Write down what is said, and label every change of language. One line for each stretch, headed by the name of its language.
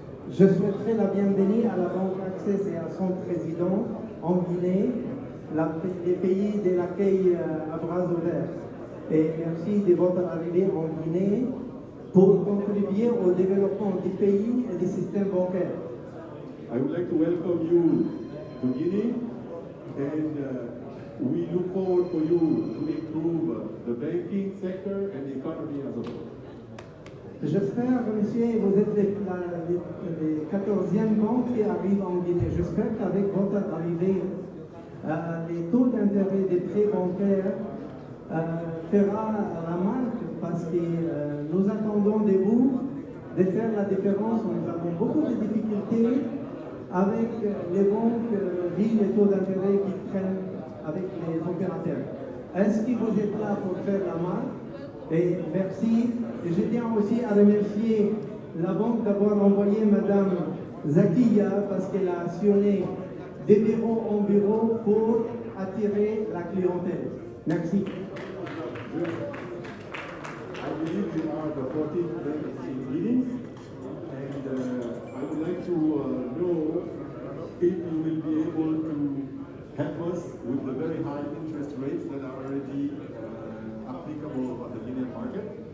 French: Je souhaiterais la bienvenue à la Banque Access et à son président en Guinée, les pays de l'accueil à bras ouverts. Et merci de votre arrivée en Guinée pour contribuer au développement du pays et du système bancaire.
English: I would like to welcome you to Guinea, and we look forward for you to improve the banking sector and the economy as a whole.
French: J'espère, monsieur, vous êtes les 14e banques qui arrivent en Guinée. J'espère qu'avec votre arrivée, les taux d'intérêt des prêts bancaires fera la marque, parce que nous attendons de vous de faire la différence. Nous avons beaucoup de difficultés avec les banques, vu les taux d'intérêt qui prennent avec les opérateurs. Est-ce que vous êtes là pour faire la marque? Et merci. Et je tiens aussi à remercier la banque d'avoir envoyé Madame Zakia, parce qu'elle a actionné des bureaux en bureau pour attirer la clientèle. Merci.
English: I believe you are the 14th bank in Guinea, and I would like to know if you will be able to help us with the very high interest rates that are already applicable on the Guinean market.